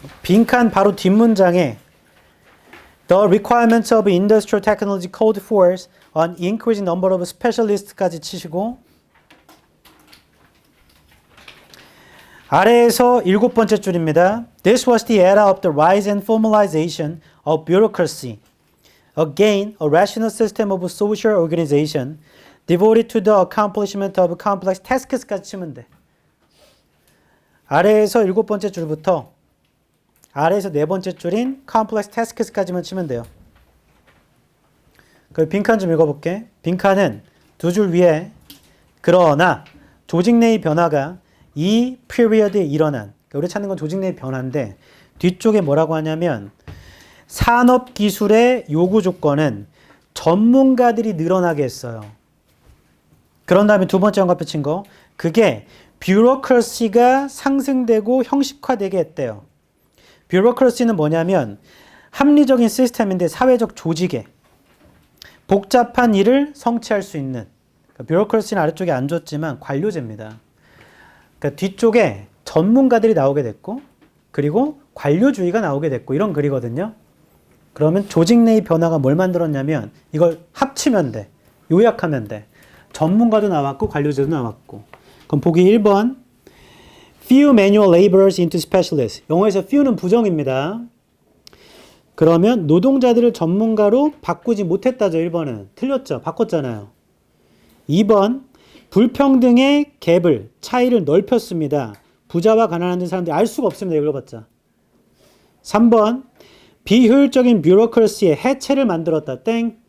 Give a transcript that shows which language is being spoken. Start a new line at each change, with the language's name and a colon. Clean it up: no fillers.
Korean: 빈칸 바로 뒷문장에
English: The requirements of industrial technology called forth an increasing number of specialist
Korean: 까지 치시고 아래에서 7번째 줄입니다.
English: This was the era of the rise and formalization of bureaucracy. Again, a rational system of social organization devoted to the accomplishment of complex tasks
Korean: 까지 치면 돼. 아래에서 7번째 줄부터 아래에서 4번째 줄인 complex tasks까지만 치면 돼요. 그 빈칸 좀 읽어볼게. 빈칸은 두 줄 위에 그러나 조직 내의 변화가 이 period에 일어난, 그러니까 우리 찾는 건 조직 내의 변화인데 뒤쪽에 뭐라고 하냐면 산업기술의 요구 조건은 전문가들이 늘어나게 했어요. 그런 다음에 두 번째 연관표 친 거, 그게 뷰로크러시가 상승되고 형식화되게 했대요. 뷰로크러시는 뭐냐면 합리적인 시스템인데 사회적 조직에 복잡한 일을 성취할 수 있는, 그러니까 뷰로크러시는 아래쪽에 안 줬지만 관료제입니다. 그러니까 뒤쪽에 전문가들이 나오게 됐고 그리고 관료주의가 나오게 됐고 이런 글이거든요. 그러면 조직 내의 변화가 뭘 만들었냐면 이걸 합치면 돼. 요약하면 돼. 전문가도 나왔고 관료제도 나왔고. 그럼 보기 1번
English: Few manual laborers into specialists.
Korean: 영어에서 few는 부정입니다. 그러면 노동자들을 전문가로 바꾸지 못했다죠. 1번은. 틀렸죠. 바꿨잖아요. 2번 불평등의 갭을, 차이를 넓혔습니다. 부자와 가난한 사람들이 알 수가 없습니다. 읽어봤자. 3번 비효율적인 뷰로크러시의 해체를 만들었다. 땡.